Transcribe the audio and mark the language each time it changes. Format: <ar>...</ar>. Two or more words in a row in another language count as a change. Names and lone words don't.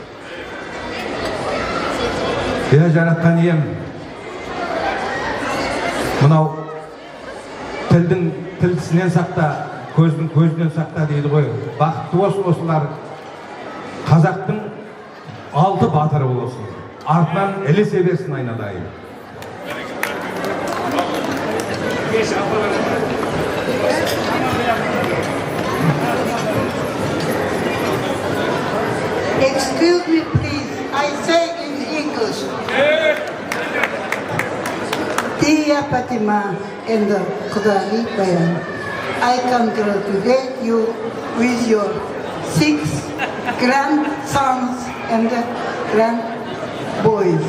<kk>Жаратқан ием, мынау тілдің тілсінен сақта, көздің көзінен сақта дейді ғой. Бақытты болсын осылар, қазақтың 6 батыры болсын. Артынан ілесе берсін айналайын.</kk> <en>Excuse me, please. I say in English. Dear Fatima and Qudari Bayan, I congratulate you with your 6 grandsons and grandboys.</en>